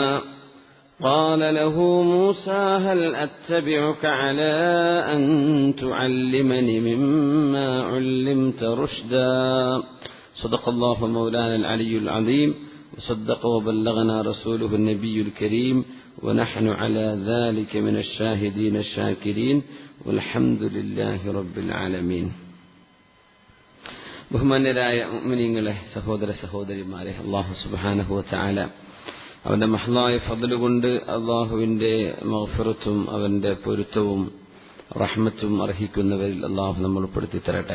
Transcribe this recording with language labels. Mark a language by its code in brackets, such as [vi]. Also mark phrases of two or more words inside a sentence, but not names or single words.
[ar] قال له موسى هل أتبعك على أن تعلمني مما علمت رشدا. صدق الله مولانا العلي العظيم وصدق وبلغنا رسوله النبي الكريم ونحن على ذلك من الشاهدين الشاكرين والحمد لله رب العالمين. [ml] ബഹുമാന്യരായ മുഅ്മിനീങ്ങളെ, സഹോദര സഹോദരിമാരെ, [ar] الله سبحانه وتعالى [ml] അവന്റെ മഹ്ലായ ഫദ്ല് കൊണ്ട് അല്ലാഹുവിന്റെ മഗ്ഫിറത്തും അവന്റെ പൊരുത്തവും റഹ്മത്തും അർഹിക്കുന്നവരിൽ അല്ലാഹു നമ്മൾ ഉൾപ്പെടുത്തി തരട്ടെ.